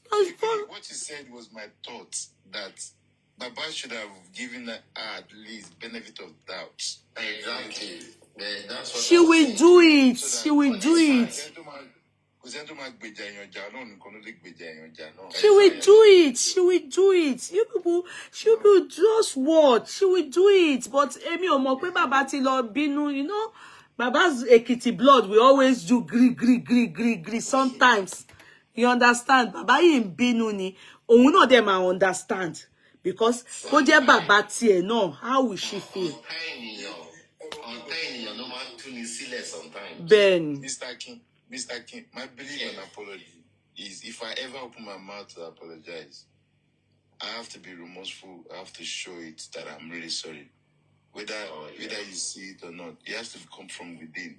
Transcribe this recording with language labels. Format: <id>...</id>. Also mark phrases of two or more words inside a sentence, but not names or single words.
<en>What she said was my thought that Baba should have given her at least benefit of doubt. Exactly. That's what She will do it. She will do it. She will do it. She will do it. You people just watch. She will do it. But</en> <yo>Emi ò mọ̀ pé Baba ti lọ bínú,</yo> <en>you know. Baba's Ekiti blood will always do gree sometimes. You understand?</en> <yo>Baba yin bínú ni. Òun náà dem</yo> <en>I understand.</en> <yo>Because kó jẹ́ bàbá tiẹ̀ náà,</yo> <en>how will she feel? Ben. Mr. King, my belief and apology is if I ever open my mouth to apologize, I have to be remorseful. I have to show it that I'm really sorry. Whether you see it or not, it has to come from within.</en>